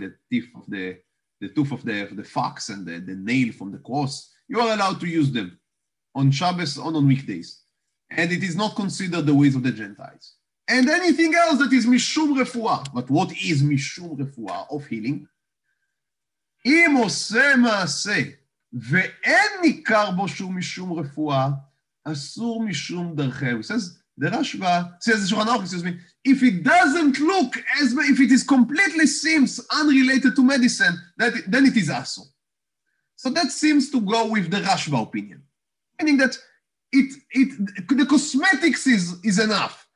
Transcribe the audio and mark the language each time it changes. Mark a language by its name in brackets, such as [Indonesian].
[English] The tooth of the fox and the nail from the cross. You are allowed to use them on Shabbos or on weekdays. and it is not considered the ways of the Gentiles. And anything else that is mishum refuah. But what is mishum refuah of healing? [Hebrew] אם עושה מעשה ואין ניכר בו שום משום רפואה, אסור משום דרכיו. [English] It says, the Rashba says, the Shulchan Aruch, excuse me, if it doesn't look as, if it is completely seems unrelated to medicine, then it is asur. So that seems to go with the Rashba opinion, meaning that the cosmetics is enough.